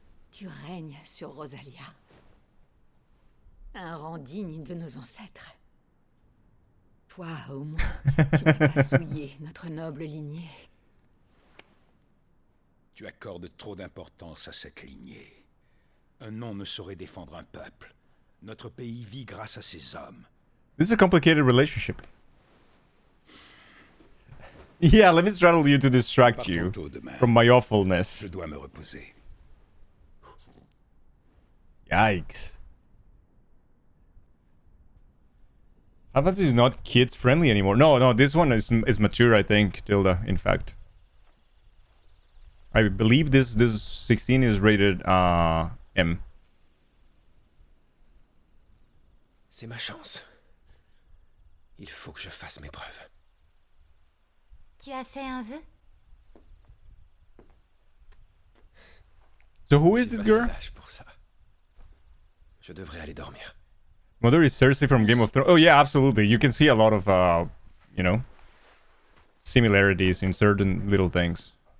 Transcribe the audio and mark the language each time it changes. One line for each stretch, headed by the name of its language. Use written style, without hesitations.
French: Tu règnes sur Rosalia. Un rang digne de nos ancêtres. Toi, au moins, tu n'as pas souillé notre noble lignée. Tu accordes trop d'importance à cette lignée. Un nom ne saurait défendre un peuple. Notre pays vit grâce à ses hommes.
English: This is a complicated relationship. Yeah, let me straddle you to distract you from my awfulness.
French: Je dois me reposer.
English: Yikes. Final Fantasy is not kids friendly anymore. No, this one is mature, I think, Tilda, in fact. I believe this 16 is rated M.
French: C'est ma chance. Il faut que je fasse mes preuves. Tu as fait un vœu?
English: So who is this girl?
French: Pour ça. Je devrais aller dormir.
English: Mother is Cersei from Game of Thrones. Oh yeah, absolutely. You can see a lot of, you know, similarities in certain little things.